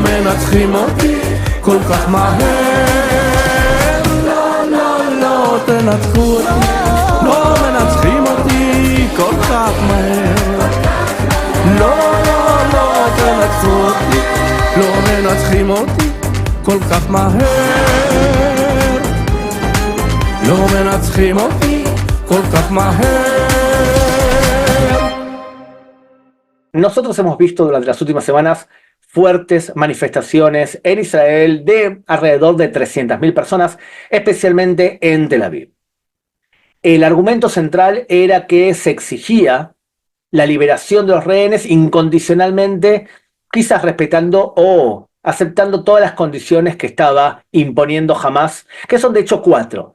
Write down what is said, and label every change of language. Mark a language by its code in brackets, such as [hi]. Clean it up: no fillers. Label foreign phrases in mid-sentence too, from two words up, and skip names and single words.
[he] מנצחים אותי כל כך מהר לא, לא, לא תנצחו אותי לא מנצחים אותי כל כך מהר לא, לא, לא תנצחו אותי לא מנצחים אותי כל כך מהר לא מנצחים אותי כל כך מהר [es] Nosotros hemos visto durante las últimas semanas fuertes manifestaciones en Israel de alrededor de 300.000 personas, especialmente en Tel Aviv. El argumento central era que se exigía la liberación de los rehenes incondicionalmente, quizás respetando o aceptando todas las condiciones que estaba imponiendo Hamás, que son de hecho 4.